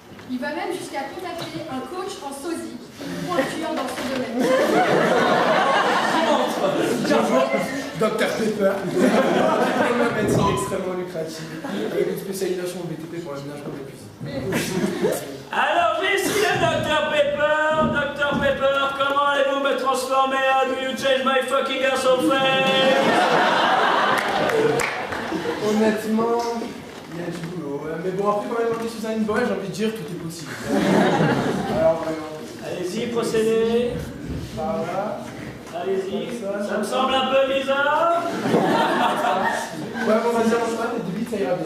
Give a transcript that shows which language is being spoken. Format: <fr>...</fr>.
<fr>Il va même jusqu'à contacter un coach en sosie, pointure dans son domaine. Dr Pepper, une médecine extrêmement lucrative, avec une spécialisation en BTP pour l'aménagement des cuisines. Alors, j'ai ici le Dr Pepper. Dr Pepper, comment allez-vous me transformer?</fr> <en>How do you change my fucking asshole face?</en> <fr>Honnêtement, il y a du boulot. Mais bon, après, quand même, on est Suzanne Boy, j'ai envie de dire tout est possible. Alors, voyons. Allez-y, procédez. Par là. Allez-y. Ça me semble un peu bizarre. Ouais, bon, vas-y, on se va, mais vite, ça ira bien.</fr>